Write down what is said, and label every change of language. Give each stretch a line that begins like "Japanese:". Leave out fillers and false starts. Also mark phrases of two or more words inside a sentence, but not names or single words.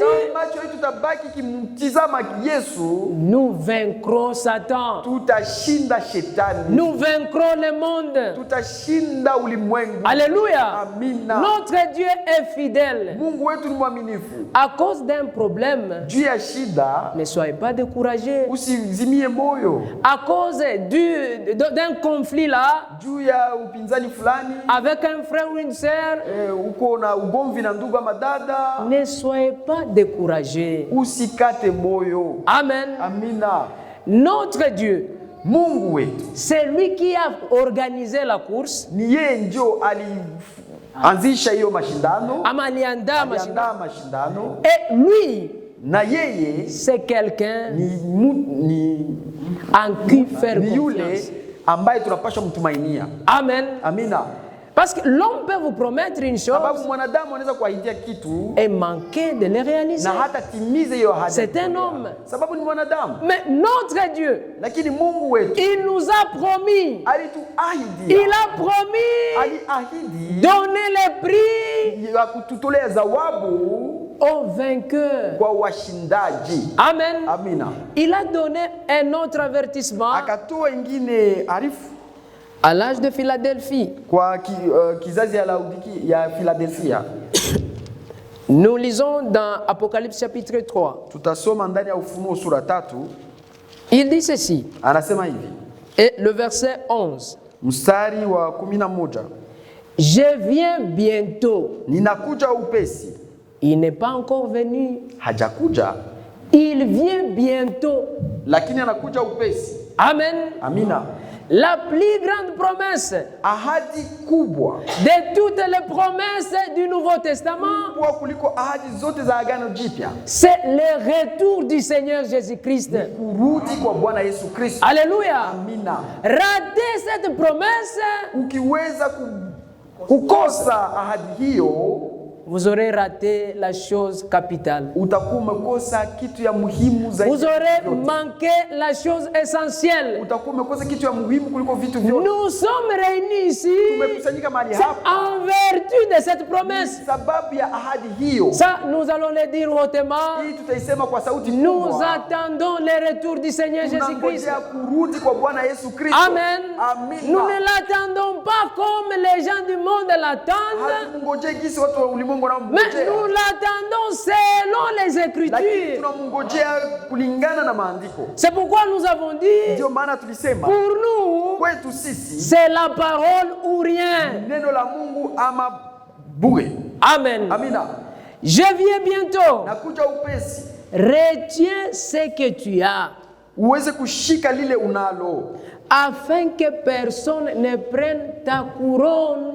Swahili: kama macho yetu tutabaki kimtizama Yesu,
French: nous vaincrons Satan.
Swahili: tutashinda shetani.
French: Nous vaincrons le monde.
Swahili: Tutashinda ulimwengu.
French: Alléluia.
Swahili: Amina.
French: Notre Dieu est fidèle.
Swahili: Mungu wetu ni mwaminifu.
French: À cause d'un problème,
Swahili: Juu ya shida,
French: ne soyez pas découragés.
Swahili: usizimie moyo.
French: À cause d'un conflit là,
Swahili: Juu ya upinzani fulani,
French: avec un frère ou une sœur,
Swahili: uko na ugomvi na ndugu ama dada,
French: ne soyez pas découragés.
Swahili: usikate moyo.
French: Amen.
Swahili: Amina.
French: Notre Dieu,
Swahili: Mungu wetu
French: c'est lui qui a organisé la course.
Swahili: ni yeye ndio alianzisha hiyo mashindano, Ama aliandaa mashindano. aliandaa mashindano,
French: Et lui,
Swahili: na yeye
French: c'est quelqu'un
Swahili: ni
French: en qui faire
Swahili: yule
French: confiance.
Swahili: ambaye tunapaswa mtumainia.
French: Amen.
Swahili: Amina.
French: Parce que l'homme peut vous promettre une
Swahili: Sababu
French: chose
Swahili: mwanadamu anaweza kuahidia kitu
French: et manquer de le réaliser.
Swahili: na hata timize hiyo ahadi.
French: C'est un homme.
Swahili: Sababu ni mwanadamu.
French: Mais notre Dieu,
Swahili: Lakini Mungu wetu
French: il nous a promis,
Swahili: alituahidia,
French: il a promis
Swahili: aliahidi
French: donner le prix
Swahili: ya kututolea zawabu
French: aux vainqueurs.
Swahili: kwa washindaji.
French: Amen.
Swahili: Amina.
French: Il a donné un autre avertissement
Swahili: Akatoa ingine arifu
French: à l'âge de Philadelphie.
Swahili: kwa kizazi ya Laodiki ya Philadelphia.
French: Nous lisons dans Apocalypse chapitre 3.
Swahili: Tutasoma ndani ya Ufunuo sura 3.
French: Il dit ceci,
Swahili: Anasema hivi.
French: et le verset 11.
Swahili: Mstari wa 11.
French: Je viens bientôt.
Swahili: Ninakuja upesi.
French: Il n'est pas encore venu.
Swahili: Hajakuja,
French: Il vient bientôt.
Swahili: lakini anakuja upesi.
French: Amen.
Swahili: Amina.
French: La plus grande promesse
Swahili: Ahadi kubwa
French: de toutes les promesses du Nouveau Testament,
Swahili: kubwa kuliko ahadi zote za Agano Jipya,
French: c'est le retour du Seigneur Jésus-Christ.
Swahili: kurudi kwa Bwana Yesu Kristo.
French: Alléluia.
Swahili: Amina.
French: Rater cette promesse,
Swahili: Ukiweza kukosa ahadi hiyo,
French: vous aurez raté la chose capitale.
Swahili: utakuwa umekosa kitu ya muhimu zaidi.
French: Vous aurez manqué la chose essentielle.
Swahili: Utakuwa umekosa kitu ya muhimu kuliko vitu vyote.
French: Nous sommes réunis ici
Swahili: Tumekusanyika mahali hapa
French: en vertu de cette promesse.
Swahili: sababu ya ahadi hiyo.
French: Ça, nous allons le dire hautement.
Swahili: Hii tutaisema kwa sauti
French: Nous
Swahili: kubwa.
French: attendons le retour du Seigneur Jésus-Christ.
Swahili: Tunangojea kurudi kwa Bwana Yesu Kristo.
French: Amen.
Swahili: Amina.
French: Nous ne l'attendons pas comme les gens du monde l'attendent,
Swahili: Hatumngojee gisi watu wa ulimwengu
French: mais
Swahili: wanamngojea.
French: nous l'attendons selon les
Swahili: Lakini
French: Écritures.
Swahili: tunamngojea kulingana na maandiko.
French: C'est pourquoi nous avons dit,
Swahili: Ndio maana tulisema
French: pour nous,
Swahili: kwetu sisi
French: c'est la parole ou rien.
Swahili: neno la Mungu ama bure.
French: Amen.
Swahili: Amina.
French: Je viens bientôt.
Swahili: Nakuja upesi.
French: Retiens ce que tu as,
Swahili: Uweze kushika lile unalo,
French: afin que personne ne prenne ta couronne.